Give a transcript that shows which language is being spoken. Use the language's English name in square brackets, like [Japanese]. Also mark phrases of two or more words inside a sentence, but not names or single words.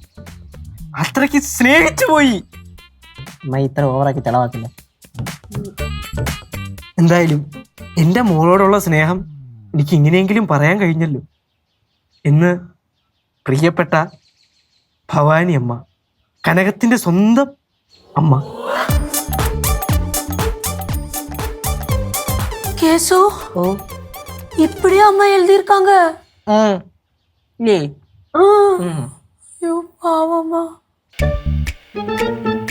[Malayalam] അത്രയ്ക്ക് സ്നേഹിച്ചു പോയി. അമ്മ ഇത്ര ഓവറാക്കി തെളവാക്കില്ല. എന്തായാലും എൻ്റെ മോളോടുള്ള സ്നേഹം എനിക്ക് ഇങ്ങനെയെങ്കിലും പറയാൻ കഴിഞ്ഞല്ലോ എന്ന് പ്രിയപ്പെട്ട ഭവാനി അമ്മ, കനകത്തിന്റെ സ്വന്തം അമ്മ. [Tamil] கேசு ഓ இப்படியே அம்மா எழுதியிருக்காங்க. [Malayalam] ഇല്ലേ? [Tamil] ஐயோ பாவம்மா.